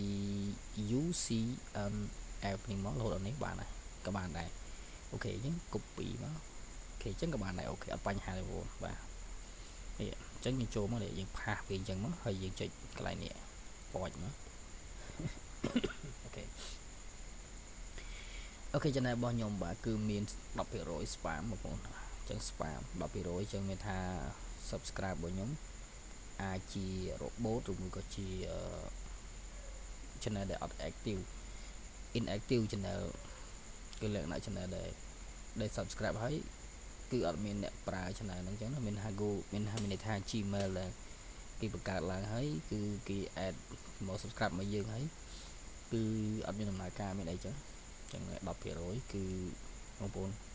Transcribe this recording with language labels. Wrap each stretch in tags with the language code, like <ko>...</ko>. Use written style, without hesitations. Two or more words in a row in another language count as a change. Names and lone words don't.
<km>UCNF នេះមករហូតដល់នេះបានហើយក៏បានដែរអូខេអញ្ចឹង copy មកអូខេអញ្ចឹងក៏បានដែរអូខេអត់បញ្ហាទេបងប្អូនបាទនេះអញ្ចឹងយើងចូលមកនេះយើងផាសវាអញ្ចឹងមកហើយយើងចុចកន្លែងនេះពណ៌មកអូខេ អូខេ channel របស់ខ្ញុំបាទគឺមាន 10% spam បងប្អូនអញ្ចឹង spam 10% អញ្ចឹងមានថា subscribe របស់ខ្ញុំ អាចជារបូតឬមួយក៏ជា channel ដែលអត់</km> <en>active inactive channel</en> <km>គឺលក្ខណៈ channel ដែល subscribe ហើយគឺអត់មានអ្នកប្រើ channel ហ្នឹងអញ្ចឹងមានថា Google មានន័យថា Gmail ដែលគេបង្កើតឡើងហើយគឺគេ add មក subscribe មកយើងហើយគឺអត់មានដំណើរការមានអីចឹងអញ្ចឹង 10% គឺបងប្អូន</km>